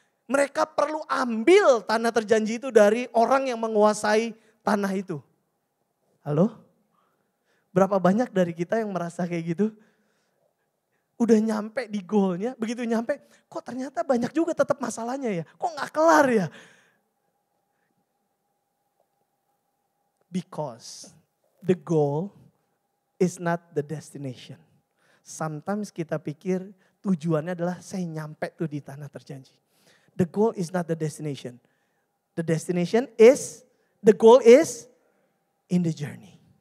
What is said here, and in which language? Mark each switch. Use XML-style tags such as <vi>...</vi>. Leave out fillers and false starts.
<id>Mereka perlu ambil tanah terjanji itu dari orang yang menguasai tanah itu. Halo? Berapa banyak dari kita yang merasa kayak gitu? Udah nyampe di goalnya, begitu nyampe, kok ternyata banyak juga tetap masalahnya ya. Kok gak kelar ya?</id> <en>Because the goal is not the destination. Sometimes</en> <id>kita pikir tujuannya adalah saya nyampe tuh di tanah terjanji.</id> <en>The goal is not the destination. The goal is in the journey.</en>